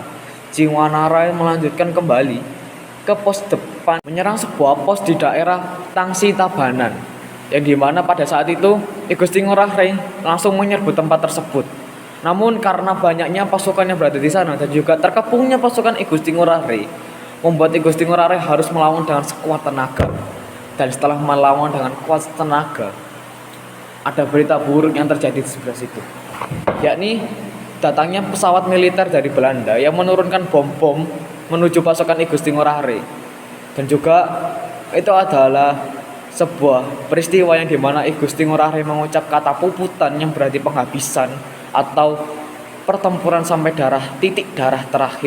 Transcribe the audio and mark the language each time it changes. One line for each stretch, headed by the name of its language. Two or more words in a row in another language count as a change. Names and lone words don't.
Indonesian: Ciung Wanara melanjutkan kembali ke pos depan, menyerang sebuah pos di daerah Tangsi Tabanan, yang dimana pada saat itu I Gusti Ngurah Rai langsung menyerbu tempat tersebut. Namun karena banyaknya pasukan yang berada di sana dan juga terkepungnya pasukan I Gusti Ngurah Rai, membuat I Gusti Ngurah Rai harus melawan dengan sekuat tenaga. Dan setelah melawan dengan kuat tenaga, ada berita buruk yang terjadi di sebelah situ, yakni datangnya pesawat militer dari Belanda yang menurunkan bom-bom menuju pasukan I Gusti Ngurah Rai. Dan juga itu adalah sebuah peristiwa yang dimana I Gusti Ngurah Rai mengucap kata puputan yang berarti penghabisan atau pertempuran sampai titik darah terakhir.